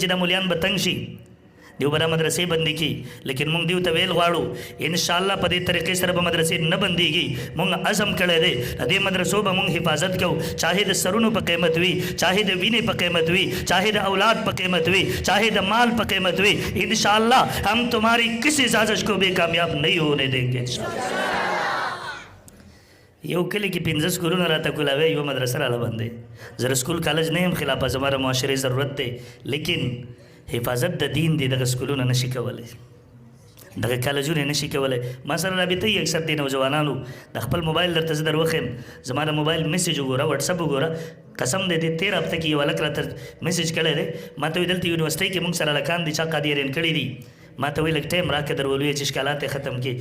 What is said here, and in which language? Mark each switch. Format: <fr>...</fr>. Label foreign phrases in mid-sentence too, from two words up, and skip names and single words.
<ps>دا مولیان به تنګ شي دیو به دا مدرسې بندې کی لیکن مونږ دیو ته ویل غواړو انشاءالله په دې طریقې سره به مدرسې نه بندېږي مونږ عزم کړی دی د دې مدرسو به مونږ حفاظت کوو چاہے د سرونو په قیمت وي چاہے د وینې په قیمت وي چاہے د اولاد په قیمت وي چاہے د مال په قیمت وي</ps> <ur>انشاءاللہ ہم تمہاری کسی سازش کو بھی کامیاب نہیں ہونے دیں گے</ur> <ps>یو کلی کې 15 سکولونه راته کولاوي یو مدرسه راله بندې زه سکول کالج نه یم خلاف زماره معاشري ضرورت دی لیکن حفاظت د دین دی دغه سکولونه نشي کولی، دغه کالجونه نشي کولی. ما سره رابطه یې اکثر دی نوجوانانو د خپل موبایل درته زه در وښیم، زما د موبایل میسیج وګوره، وټساپ وګوره، قسم دی د 13 هفته کې یو هلک راته میسیج کړی دی، ما ته وایي دلته یونیورسټۍ کې موږ سره هلکان دي چا قادریان کړي دي، ما ته وایي لږ ټایم راکړه در ولویې چې اشکالات یې ختم کړي.</ps>